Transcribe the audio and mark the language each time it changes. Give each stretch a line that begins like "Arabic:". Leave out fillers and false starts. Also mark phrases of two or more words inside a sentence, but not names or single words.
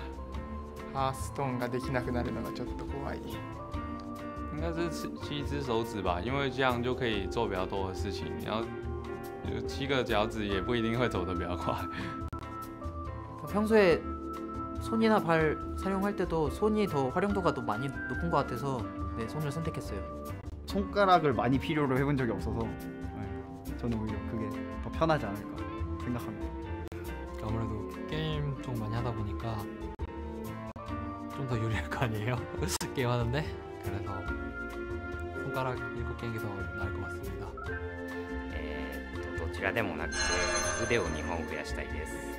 Japanese: ハーストーンができなくなるのがちょっと怖い。
Chinese: 应该是7只手指吧，因为这样就可以做比较多的事情。然后7个脚趾也不一定会走得比较快。
Korean: 평소에 손이나 발 사용할 때도 손이 더 활용도가 더 많이 높은 것 같아서 네, 손을 선택했어요. 손가락을 많이 필요로 해본 적이 없어서 저는 오히려 그게 더 편하지 않을까 생각합니다. 아무래도 게임 좀 많이 하다 보니까 좀 더 유리할 거 아니에요? 게임 하는데 그래서 손가락 7개인 게 더 나을 것 같습니다.
Japanese: どちらでもなくて腕を2本増やしたいです。